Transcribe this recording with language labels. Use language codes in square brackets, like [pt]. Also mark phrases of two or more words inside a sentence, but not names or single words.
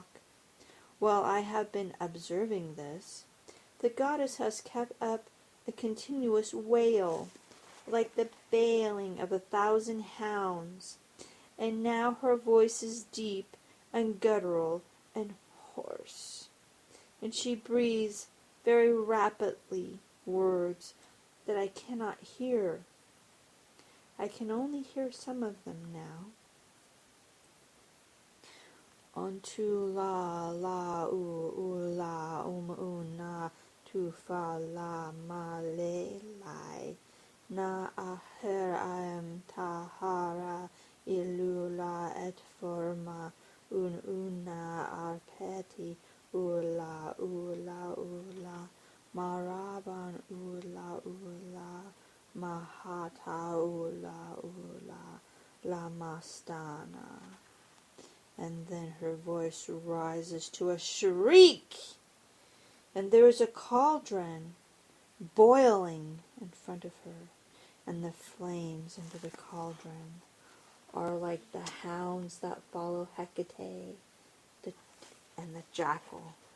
[en] While I have been observing this, the goddess has kept up a continuous wail, like the baying of 1,000 hounds, and now her voice is deep and guttural and hoarse, and she breathes very rapidly words that I cannot hear. I can only hear some of them now. Ontu la la u la una tu fa la ma le lai na aher am tahara ilula et forma una arpeti ula maraban ula mahata ula la mastana. And then her voice rises to a shriek, and there is a cauldron boiling in front of her, and the flames into the cauldron are like the hounds that follow Hecate and the jackal.